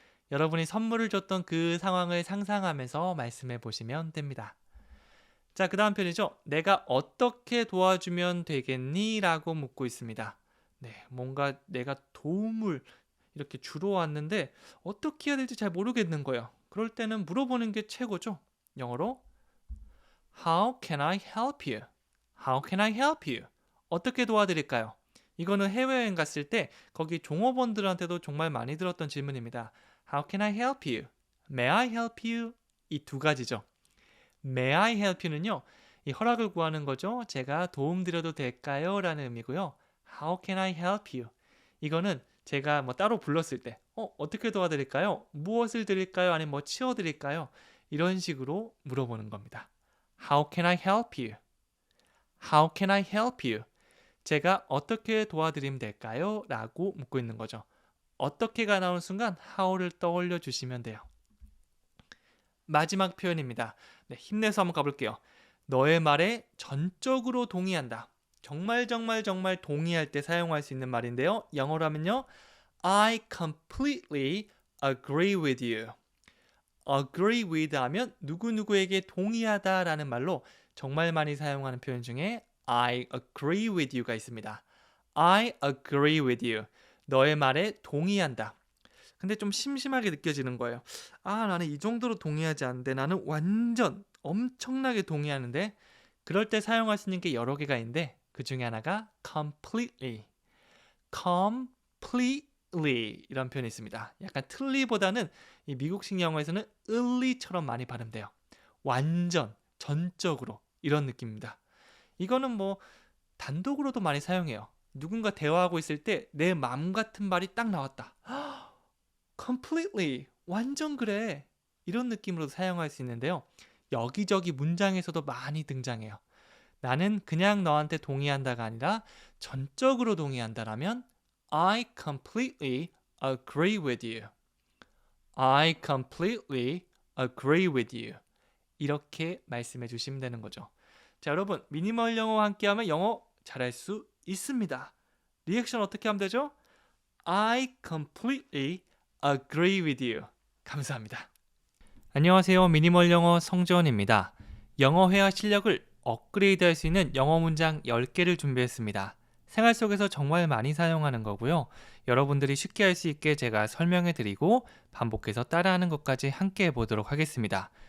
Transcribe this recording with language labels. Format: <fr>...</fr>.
<ko>여러분이 선물을 줬던 그 상황을 상상하면서 말씀해 보시면 됩니다. 자, 그 다음 편이죠. 내가 어떻게 도와주면 되겠니? 라고 묻고 있습니다. 네, 뭔가 내가 도움을 이렇게 주러 왔는데 어떻게 해야 될지 잘 모르겠는 거예요. 그럴 때는 물어보는 게 최고죠.</ko> <en>영어로 How can I help you? How can I help you?</en> <ko>어떻게 도와드릴까요? 이거는 해외여행 갔을 때 거기 종업원들한테도 정말 많이 들었던 질문입니다.</ko> <en>How can I help you? May I help you?</en> <ko>이 두 가지죠.</ko> <en>May I help you는요.</en> <ko>이 허락을 구하는 거죠. 제가 도움드려도 될까요? 라는 의미고요.</ko> <en>How can I help you?</en> <ko>이거는 제가 뭐 따로 불렀을 때 어떻게 도와드릴까요? 무엇을 드릴까요? 아니면 뭐 치워드릴까요? 이런 식으로 물어보는 겁니다.</ko> <en>How can I help you? How can I help you?</en> <ko>제가 어떻게 도와드리면 될까요? 라고 묻고 있는 거죠. 어떻게가 나오는 순간 how를 떠올려 주시면 돼요. 마지막 표현입니다. 네, 힘내서 한번 가볼게요. 너의 말에 전적으로 동의한다. 정말 정말 정말 동의할 때 사용할 수 있는 말인데요. 영어로 하면요.</ko> <en>I completely agree with you.</en> <ko>agree with 하면 누구누구에게 동의하다라는 말로 정말 많이 사용하는 표현 중에</ko> <en>I agree with you</en> <ko>가 있습니다.</ko> <en>I agree with you.</en> <ko>너의 말에 동의한다. 근데 좀 심심하게 느껴지는 거예요. 나는 이 정도로 동의하지 않는데 나는 완전 엄청나게 동의하는데 그럴 때 사용할 수 있는 게 여러 개가 있는데 그 중에 하나가 completely. completely 이런 표현이 있습니다. 약간 틀리보다는 이 미국식 영어에서는 을리처럼 많이 발음돼요. 완전, 전적으로 이런 느낌입니다. 이거는 뭐 단독으로도 많이 사용해요. 누군가 대화하고 있을 때 내 맘 같은 말이 딱 나왔다. completely, 완전 그래. 이런 느낌으로 사용할 수 있는데요. 여기저기 문장에서도 많이 등장해요. 나는 그냥 너한테 동의한다가 아니라 전적으로 동의한다라면</ko> <en>I completely agree with you. I completely agree with you.</en> <ko>이렇게 말씀해 주시면 되는 거죠. 자, 여러분, 미니멀 영어와 함께하면 영어 잘할 수 있습니다. 리액션 어떻게 하면 되죠?</ko> <en>I completely agree with you.</en> <ko>감사합니다. 안녕하세요. 미니멀 영어 성지원입니다. 영어 회화 실력을 업그레이드 할 수 있는 영어 문장 10개를 준비했습니다. 생활 속에서 정말 많이 사용하는 거고요. 여러분들이 쉽게 할 수 있게 제가 설명해 드리고 반복해서 따라하는 것까지 함께 해보도록 하겠습니다.</ko>